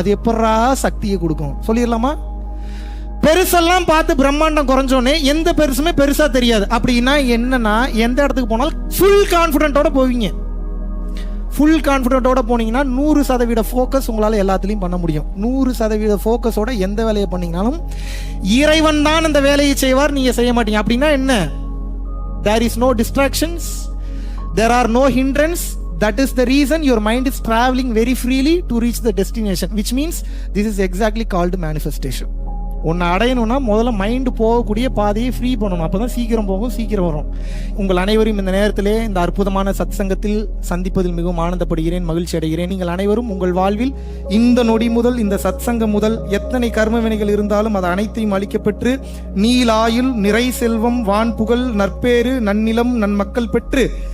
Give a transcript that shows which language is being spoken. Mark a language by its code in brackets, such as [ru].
[ta] அது எப்படா சக்தியை கொடுக்கும் சொல்லிடலாமா? பெருசெல்லாம் பார்த்து பிரம்மாண்டம் குறைஞ்சோன்னே எந்த பெருசுமே பெருசா தெரியாது. அப்படின்னா என்னன்னா, எந்த இடத்துக்கு போனாலும் ஃபுல் கான்ஃபிடென்ட்டோட போவீங்க. ஃபுல் கான்ஃபிடென்ட்டோட போனீங்கன்னா 100% ஃபோக்கஸ் உங்களால் எல்லாத்துலேயும் பண்ண முடியும். 100% ஃபோக்கஸோட எந்த வேலையை பண்ணீங்கனாலும் இறைவன் தான் அந்த வேலையை செய்வார், நீங்கள் செய்ய மாட்டீங்க. அப்படின்னா என்ன? [en] there is no distractions, there are no hindrance. That is the reason your mind is traveling very freely to reach the destination, which means this is exactly called manifestation. [ta] ஒன்று அடையணும்னா முதல்ல மைண்டு போகக்கூடிய பாதையை ஃப்ரீ பண்ணணும். அப்போ தான் சீக்கிரம் போகும், சீக்கிரம் வரும். உங்கள் அனைவரும் இந்த நேரத்திலே இந்த அற்புதமான சத்சங்கத்தில் சந்திப்பதில் மிகவும் ஆனந்தப்படுகிறேன், மகிழ்ச்சி அடைகிறேன். நீங்கள் அனைவரும் உங்கள் வாழ்வில் இந்த நொடி முதல், இந்த சத்சங்கம் முதல் எத்தனை கர்ம வினைகள் இருந்தாலும் அது அனைத்தையும் அளிக்கப்பெற்று நீலாயுள், நிறை செல்வம், வான் புகழ், நற்பேறு, நன்னிலம், நன்மக்கள் பெற்று